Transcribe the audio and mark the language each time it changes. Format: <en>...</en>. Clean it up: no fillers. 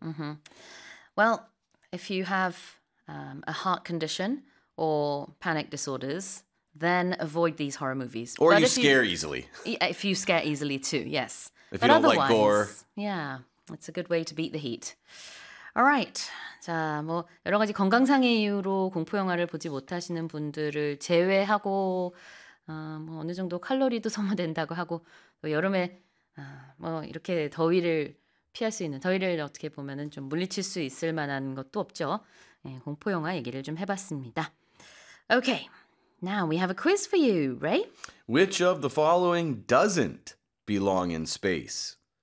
<en>Mm-hmm. Well, if you have a heart condition or panic disorders... then avoid these horror movies. Or you scare easily. If you scare easily too, yes. If you but don't like gore. Yeah, it's a good way to beat the heat. All right.</en> <ko>자, 뭐 여러 가지 건강상의 이유로 공포 영화를 보지 못하시는 분들을 제외하고 뭐 어느 정도 칼로리도 소모된다고 하고 또 여름에 뭐 이렇게 더위를 피할 수 있는 더위를 어떻게 보면은 좀 물리칠 수 있을 만한 것도 없죠. 예, 공포 영화 얘기를 좀 해봤습니다.</ko> <en>Okay. Now we have a quiz for you, Ray. Which of the following doesn't belong in space?</en>